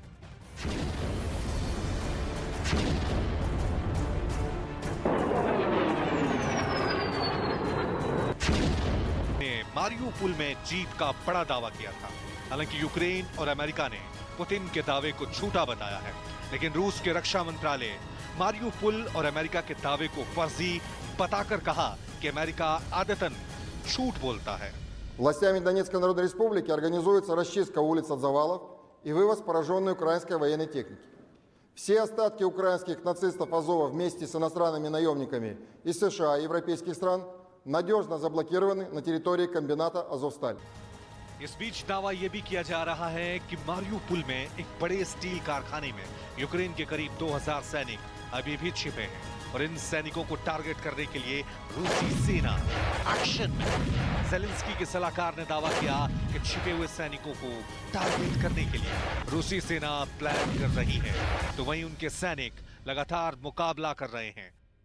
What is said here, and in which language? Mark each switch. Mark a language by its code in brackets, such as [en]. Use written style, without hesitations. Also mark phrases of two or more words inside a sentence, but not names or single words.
[hi] मारियोपोल में जीत का बड़ा दावा किया था। हालांकि यूक्रेन और अमेरिका ने पुतिन के दावे को झूठा बताया है, लेकिन रूस के रक्षा मंत्रालय मारियोपोल और अमेरिका के दावे को फर्जी बताकर कहा कि अमेरिका आदतन झूठ बोलता है। [ru] Властями Донецкой Народной Республики организуется расчистка улиц от завалов и вывоз пораженной украинской военной техники. Все остатки украинских нацистов Азова вместе с иностранными наемниками из США и европейских стран надежно заблокированы на территории комбината «Азовсталь». [hi] इस बीच दावा यह भी किया जा रहा है कि मारियोपोल में एक बड़े स्टील कारखाने में यूक्रेन के करीब 2000 सैनिक अभी भी छिपे हैं और इन सैनिकों को टारगेट करने के लिए रूसी सेना एक्शन में। ज़ेलेंस्की के सलाहकार ने दावा किया कि छिपे हुए सैनिकों को टारगेट करने के लिए रूसी सेना प्लान कर रही है, तो वहीं उनके सैनिक लगातार मुकाबला कर रहे हैं।